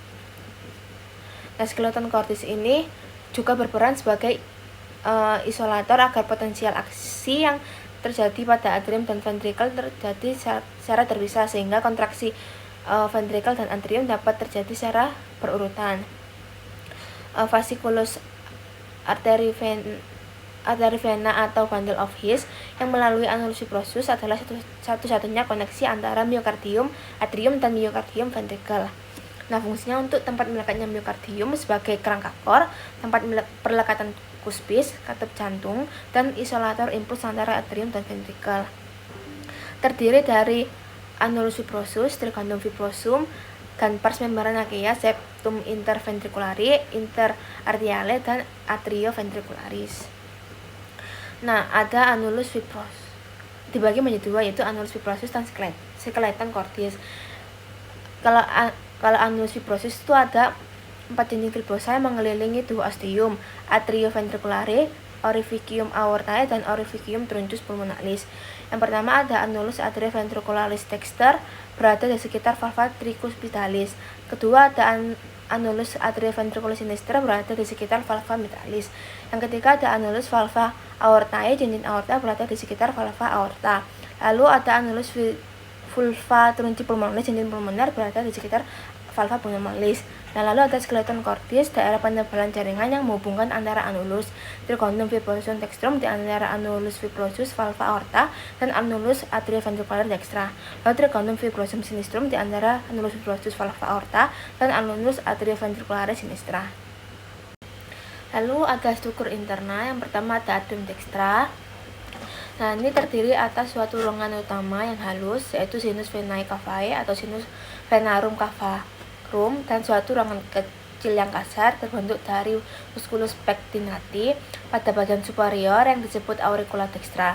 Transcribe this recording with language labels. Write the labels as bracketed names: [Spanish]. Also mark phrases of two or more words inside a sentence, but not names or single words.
[Indonesian] Nah, skeleton cordis ini juga berperan sebagai isolator agar potensial aksi yang terjadi pada atrium dan ventrikel terjadi secara terpisah, sehingga kontraksi ventrikel dan atrium dapat terjadi secara berurutan. Fasciculus artery vena atau bundle of His yang melalui annulus fibrosus adalah satu-satunya koneksi antara miokardium atrium dan miokardium ventrikel. Nah, fungsinya untuk tempat melekatnya miokardium sebagai kerangka kor, tempat perlekatan kuspis, katup jantung, dan isolator impuls antara atrium dan ventrikel. Terdiri dari annulus fibrosus, trigondum fibrosum, dan pars membranacea, septum interventriculari, interarteriale, dan atrioventricularis. Nah, ada annulus fibrosus dibagi menjadi dua, yaitu annulus fibrosus dan skeleton cordis. Kalau annulus fibrosus itu ada 4 dinding fibrosa yang mengelilingi tubuh ostium, atrioventriculare, orificium aortae, dan orificium truncus pulmonalis. Yang pertama ada annulus atrioventricularis dexter, berada di sekitar valva tricuspitalis. Kedua ada annulus atrioventricularis sinister, berada di sekitar valva mitralis. Yang ketiga ada annulus valva aortae, cincin aorta, berada di sekitar valva aorta. Lalu ada annulus vulva trunci pulmonalis, cincin pulmoner, berada di sekitar valva pulmonalis. Nah, lalu ada skeleton cordis, daerah penebalan jaringan yang menghubungkan antara annulus trigondum fibrosum dextrum di antara annulus fibrosus valva aorta dan annulus atrioventricular dextra. Lalu trigondum fibrosum sinistrum di antara annulus fibrosus valva aorta dan annulus atrioventricularis sinistra. Lalu ada struktur internal. Yang pertama ada atrium dextra. Nah, ini terdiri atas suatu ruangan utama yang halus, yaitu sinus venae cavae atau sinus venarum cavarum, dan suatu ruangan kecil yang kasar terbentuk dari musculus pectinati pada bagian superior yang disebut auricula dextra.